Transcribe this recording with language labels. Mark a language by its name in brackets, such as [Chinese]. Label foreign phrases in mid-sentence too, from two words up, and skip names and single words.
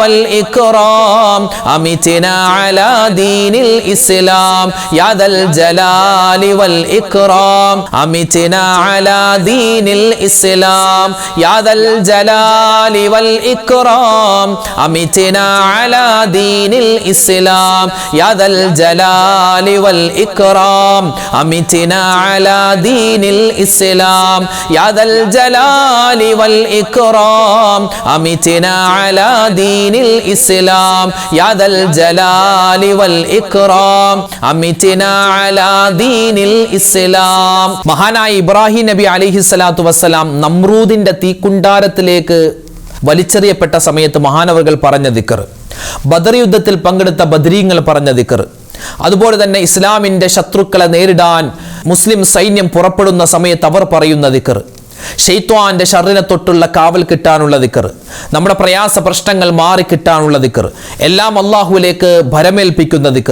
[Arabic] والإكرام أمتنا على دين الإسلام يا ذا الجلال والإكرام أمتنا على دين الإسلام يا ذا الجلال والإكرام أمتنا على دين الإسلام يا ذا الجلال والإكرام أمتنا على دين الإسلام يا ذا الجلال والإكرام أمتنا على دين الإسلام يا ذا الجلال والإكرام أمتنا على دين الإسلام. [Malayalam] മഹാനായ ഇബ്രാഹിം നബി [Arabic] عليه الصلاة والسلام [Malayalam] നമ്രൂദിന്റെ തീക്കുണ്ടാരത്തിലേക്ക് വലിച്ചെറിയപ്പെട്ട സമയത്ത് മഹാനവറുകൾ പറഞ്ഞ ദിക്ർ, ബദർ യുദ്ധത്തിൽ പങ്കെടുത്ത ബദരീങ്ങൾ പറഞ്ഞ ദിക്ർ, അതുപോലെ തന്നെ ഇസ്ലാമിന്റെ ശത്രുക്കളെ നേരിടാൻ മുസ്ലിം സൈന്യം പുറപ്പെടുന്ന സമയത്ത് അവർ പറയുന്ന ദിക്ർ, ശൈത്വാന്റെ ഷർറിനെ തൊട്ടുള്ള കാവൽ കിട്ടാനുള്ള ദിക്ർ, നമ്മുടെ പ്രയാസ പ്രശ്നങ്ങൾ മാറി കിട്ടാനുള്ള ദിക്ർ, എല്ലാം അള്ളാഹുവിലേക്ക് ഭരമേൽപ്പിക്കുന്ന ദിക്ർ.